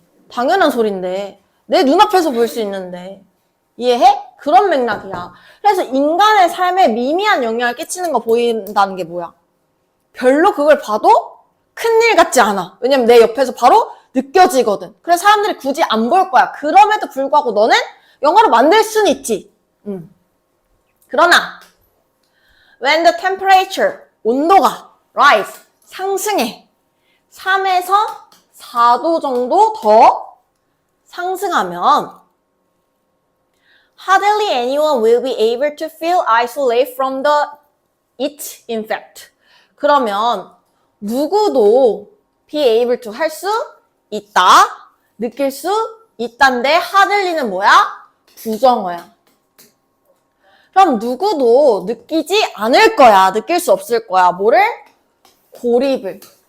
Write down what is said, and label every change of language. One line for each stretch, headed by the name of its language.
Korean: 당연한 소린데 내 눈앞에서 볼 수 있는데 이해해? 그런 맥락이야. 그래서 인간의 삶에 미미한 영향을 끼치는 거 보인다는 게 뭐야? 별로 그걸 봐도 큰일 같지 않아. 왜냐면 내 옆에서 바로 느껴지거든. 그래서 사람들이 굳이 안 볼 거야. 그럼에도 불구하고 너는 영화로 만들 수는 있지. 그러나 when the temperature, 온도가 rise, 상승해.
English: 3에서 4도 정도 더 상승하면 hardly anyone will be able to feel isolated from it effect.
Korean: 그러면 누구도 be able to 할 수 있다, 느낄 수 있다인데 hardly 는 뭐야? 부정어야. 그럼 누구도 느끼지 않을 거야. 느낄 수 없을 거야. 뭐를? 고립을.